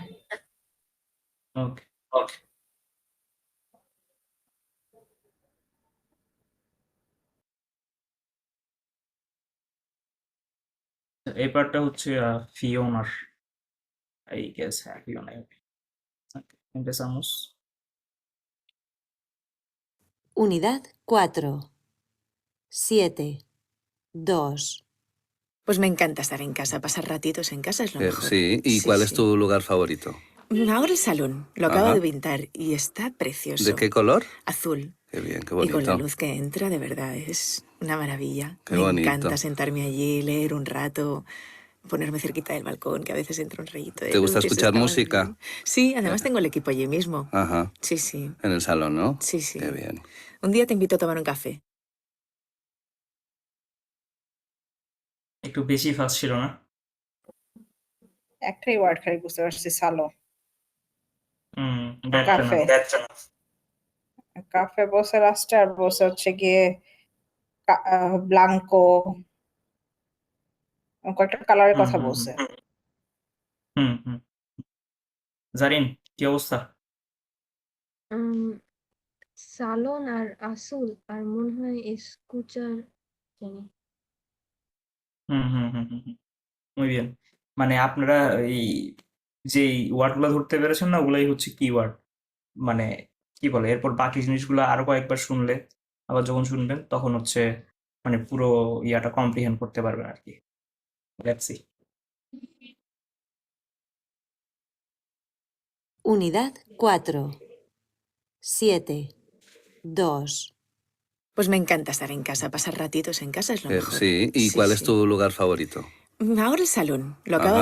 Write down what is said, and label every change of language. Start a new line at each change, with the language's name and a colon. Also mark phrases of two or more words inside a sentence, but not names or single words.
Bangla: ওকে। এই পার্টটা হচ্ছে ফিওনার,
English: I guess.
Bangla: হ্যাঁ, ফিওনা। ওকে,
Spanish: empezamos. Unidad 4. 7. 2. Pues me encanta estar en casa, pasar ratitos en casa es lo mejor. Sí, ¿y cuál es tu lugar favorito? Ahora el salón, lo acabo Ajá. de pintar y está precioso. ¿De qué color? Azul. Qué bien, qué Y con la bonito. luz que entra, de verdad, es una maravilla. Qué Me bonito. encanta sentarme allí, leer un rato, ponerme cerquita del balcón, que a veces entra un rayito de ¿Te gusta luz y eso escuchar está muy música? bien. Sí, además tengo el equipo allí mismo. Ajá, Sí, sí, en el salón, ¿no? sí, sí. Qué bien. Un día te invito a tomar un café.
Bangla: একটু বেশি ফাস্ট ছিল না? একটাই ওয়ার্ড খালি বুঝতে পারছি, সালো। কাফে। কাফে বসে লাস্টে, আর বসে হচ্ছে গিয়ে ব্লাঙ্কো, কয়েকটা কালারের কথা বলছে। জারিন, কি অবস্থা? সালন আর আসুল আর মনে হয় স্কুচার জানি।
Spanish: muy bien.
Bangla: মানে আপনারা এই যে ওয়ার্ডগুলো ধরতে পেরেছেন না, ওগুলাই হচ্ছে কিওয়ার্ড। মানে কি বলে, এরপর বাকি জিনিসগুলো আরো কয়েকবার শুনলে, আবার যখন শুনবেন তখন হচ্ছে মানে পুরো ইয়াটা কম্প্রিহেন্ড করতে পারবেন আর কি।
English: let's see.
Spanish: Unidad 4. 7. 2. Pues me encanta estar en casa, pasar ratitos en casa es lo mejor. Sí, ¿y cuál es tu lugar favorito? Ahora el salón, lo acabo